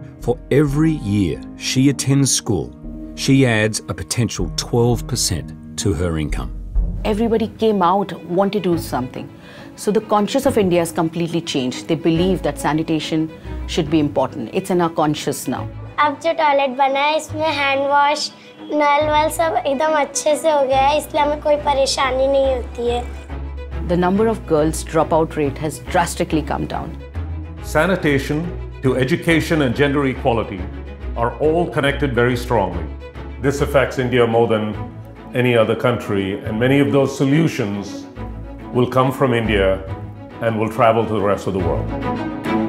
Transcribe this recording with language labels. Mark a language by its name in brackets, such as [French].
[English] For every year she attends school, she adds a potential 12% to her income. Everybody came out, wanted to do something. So the conscience of India has completely changed. They believe that sanitation should be important. It's in our conscious now. [Hindi] अब जो toilet बना है इसमें hand wash, नल वल सब एकदम अच्छे से हो गया है, इसलिए हमें कोई परेशानी नहीं होती है. [English] The number of girls dropout rate has drastically come down. Sanitation to education and gender equality are all connected very strongly. This affects India more than any other country, and many of those solutions will come from India and will travel to the rest of the world.